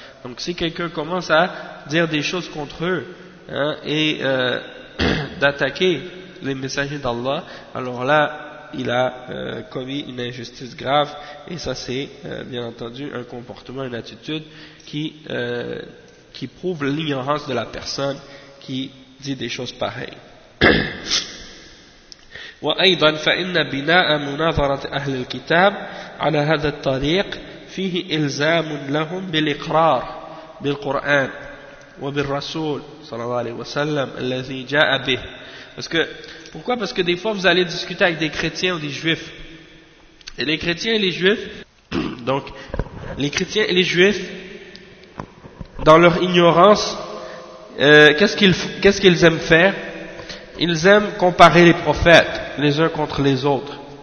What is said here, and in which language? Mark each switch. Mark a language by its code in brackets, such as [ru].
[fr] Donc si quelqu'un commence à dire des choses contre eux, hein, et d'attaquer les messagers d'Allah, alors là il a commis une injustice grave, et ça c'est bien entendu un comportement, une attitude qui prouve l'ignorance de la personne qui dit des choses pareilles. [ar] وأيضا فإن بناء مناظرة أهل الكتاب على هذا الطريق فيه إلزام لهم بالإقرار بالقرآن وبالرسول صلى الله عليه وسلم الذي جاء به. [fr] Pourquoi? Parce que des fois vous allez discuter avec des chrétiens ou des juifs. Et les chrétiens et les juifs, donc les chrétiens et les juifs, dans leur ignorance, qu'est-ce qu'ils aiment faire? Ils aiment comparer les prophètes les uns contre les autres.